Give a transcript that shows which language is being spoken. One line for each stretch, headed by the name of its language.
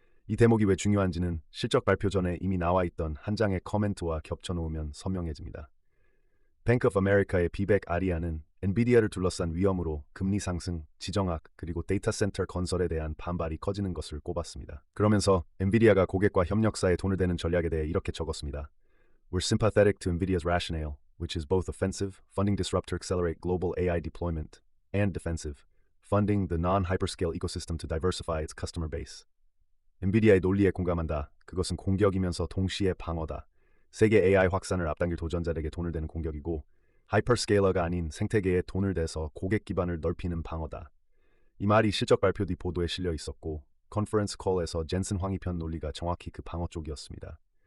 Korean: 이 대목이 왜 중요한지는 실적 발표 전에 이미 나와 있던 한 장의 커멘트와 겹쳐놓으면 선명해집니다. 뱅크 오브 아메리카의 비백 아리아는 엔비디아를 둘러싼 위험으로 금리 상승, 지정학, 그리고 데이터 센터 건설에 대한 반발이 커지는 것을 꼽았습니다. 그러면서 엔비디아가 고객과 협력사에 돈을 대는 전략에 대해 이렇게 적었습니다.
English: We're sympathetic to NVIDIA's rationale, which is both offensive, funding disrupt to accelerate global AI deployment, and defensive, funding the non-hyperscale ecosystem to diversify its customer base.
Korean: 엔비디아의 논리에 공감한다. 그것은 공격이면서 동시에 방어다. 세계 AI 확산을 앞당길 도전자들에게 돈을 대는 공격이고 하이퍼스케일러가 아닌 생태계에 돈을 대서 고객 기반을 넓히는 방어다. 이 말이 실적 발표 뒤 보도에 실려 있었고 컨퍼런스 콜에서 젠슨 황이 편 논리가 정확히 그 방어 쪽이었습니다.